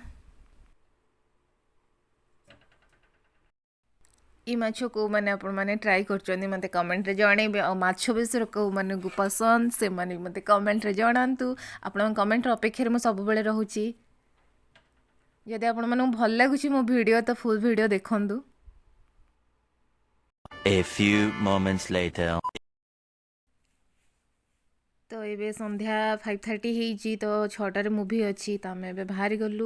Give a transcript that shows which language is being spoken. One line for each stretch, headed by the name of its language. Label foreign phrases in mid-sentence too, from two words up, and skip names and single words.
Odia: এই ମାଛ କେଉଁମାନେ ଆପଣମାନେ ଟ୍ରାଏ କରୁଛନ୍ତି ମୋତେ କମେଣ୍ଟରେ ଜଣାଇବେ। ଆଉ ମାଛ ବେସର କେଉଁମାନଙ୍କୁ ପସନ୍ଦ ସେମାନେ ବି ମୋତେ କମେଣ୍ଟରେ ଜଣାନ୍ତୁ। ଆପଣଙ୍କ କମେଣ୍ଟର ଅପେକ୍ଷାରେ ମୁଁ ସବୁବେଳେ ରହୁଛି। ଯଦି ଆପଣମାନଙ୍କୁ ଭଲ ଲାଗୁଛି ମୋ ଭିଡ଼ିଓ ତ
English: full video
Odia: ଦେଖନ୍ତୁ।
English: A few moments later.
Odia: ତ ଏବେ ସନ୍ଧ୍ୟା 5:30 ହେଇଛି। ତ 6ଟାରେ ମୁଭି ଅଛି। ତ ଆମେ ଏବେ ବାହାରି ଗଲୁ।